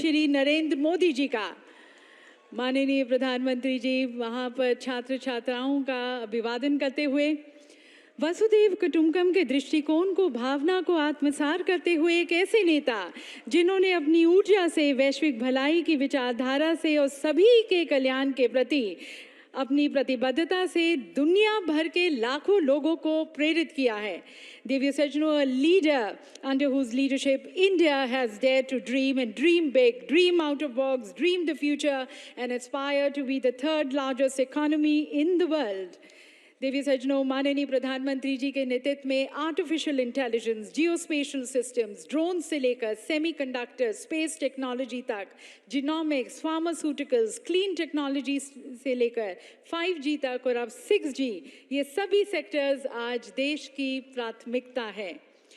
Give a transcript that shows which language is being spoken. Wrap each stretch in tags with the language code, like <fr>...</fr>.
<hi>श्री नरेंद्र मोदी जी का, माननीय प्रधानमंत्री जी वहां पर छात्र छात्राओं का अभिवादन करते हुए वसुधैव कुटुंबकम के दृष्टिकोण को, भावना को आत्मसात करते हुए एक ऐसे नेता जिन्होंने अपनी ऊर्जा से, वैश्विक भलाई की विचारधारा से और सभी के कल्याण के प्रति अपनी प्रतिबद्धता से दुनिया भर के लाखों लोगों को प्रेरित किया है। दिव्य सज्जनों,</hi> <en>a leader under whose leadership India has dared to dream and dream big, dream out of box, dream the future and aspire to be the third largest economy in the world.</en> <hi>देवी सज्जनों, माननीय प्रधानमंत्री जी के नेतृत्व में artificial intelligence, geospatial systems, drone से लेकर semiconductor, space technology तक, genomics, pharmaceuticals, clean technology से लेकर 5G तक और अब 6G, ये सभी सेक्टर्स आज देश की प्राथमिकता है।</hi>